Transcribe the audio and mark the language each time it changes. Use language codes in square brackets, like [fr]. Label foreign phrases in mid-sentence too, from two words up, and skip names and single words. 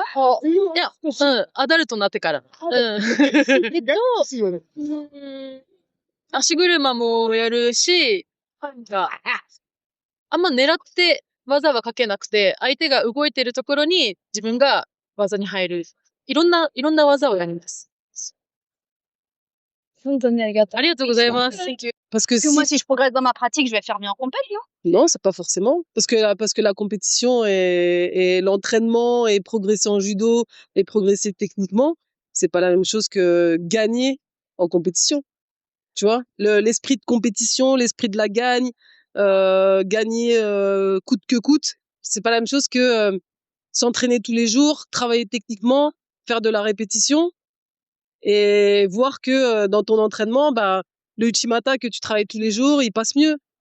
[ja] いや、アダルトになってから。足車もやるし、あんま狙って技はかけなくて、相手が動いてるところに自分が技に入る。いろんな技をやります。ありがとうございます。 [fr] Parce que moi, si je progresse dans ma pratique, je vais faire mieux en compétition. Non, c'est pas forcément. Parce que la compétition et l'entraînement et progresser en judo et progresser techniquement, c'est pas la même chose que gagner en compétition. Tu vois, l'esprit de compétition, l'esprit de la gagne, gagner coûte que coûte, c'est pas la même chose que s'entraîner tous les jours, travailler techniquement, faire de la répétition et voir que dans ton entraînement, bah, le Uchimata que tu travailles tous les jours, il passe mieux.